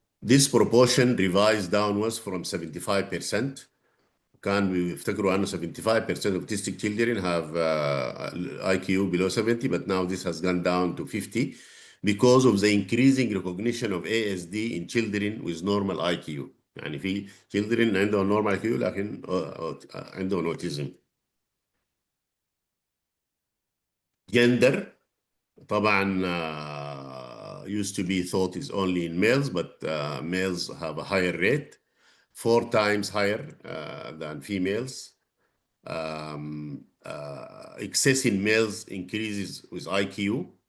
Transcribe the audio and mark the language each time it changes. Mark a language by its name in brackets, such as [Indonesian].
[English] This proportion revised downwards from 75%. [Arabic] كان بيفتكروا أنه [English] 75% of autistic children have IQ below 70, but now this has gone down to 50 because of the increasing recognition of ASD in children with normal IQ. [Arabic] يعني في [English] children [Arabic] عندهم [English] normal IQ [Arabic] لكن عندهم autism. [English] Gender, [Arabic] طبعا [English] used to be thought is only in males, but males have a higher rate, 4 times higher than females. Excess in males increases with IQ.